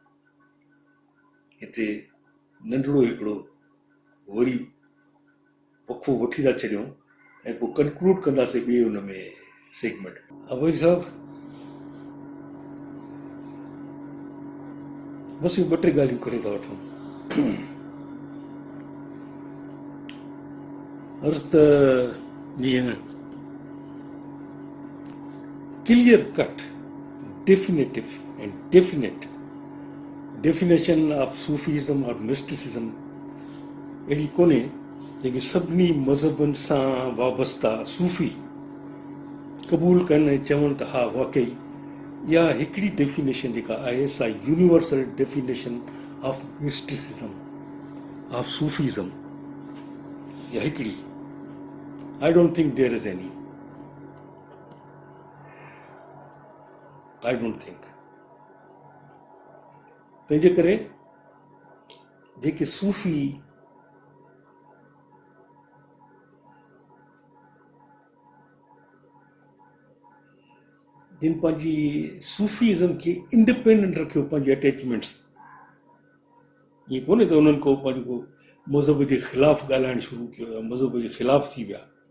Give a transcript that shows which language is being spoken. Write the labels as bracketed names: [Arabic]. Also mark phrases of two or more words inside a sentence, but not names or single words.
[Sindhi] हिते नंढड़ो हिकिड़ो वरी वक़्फ़ो वठी था छॾियूं ऐं पोइ कंक्लूड कंदासीं ॿिए हुन में सेगमेंट। अवई साहब बसि ॿ टे ॻाल्हियूं करे था वठूं। अर्ज़ त जीअं [English] clear cut definitive and definite definition of [Sindhi] सूफ़ीज़म और मिस्टिसिज़म अहिड़ी कोन्हे जेकी सभिनी मज़हबनि सां वाबस्ता सूफ़ी क़बूल कनि ऐं चवनि त हा वाकई इहा हिकिड़ी डेफिनेशन जेका आहे सा [English] universal definition of mysticism, of Sufism, [Sindhi] इहा हिकिड़ी। [English] I don't think there is any, I don't think. [Sindhi] तंहिंजे करे जेके सूफ़ी जिन पंहिंजी सूफ़ीज़म खे इंडिपेंडेंट रखियो, पंहिंजी अटैचमेंट्स, ईअं कोन्हे त उन्हनि को पंहिंजो मज़हब जे ख़िलाफ़ु ॻाल्हाइणु शुरू कयो या मज़हब जे ख़िलाफ़ु थी विया।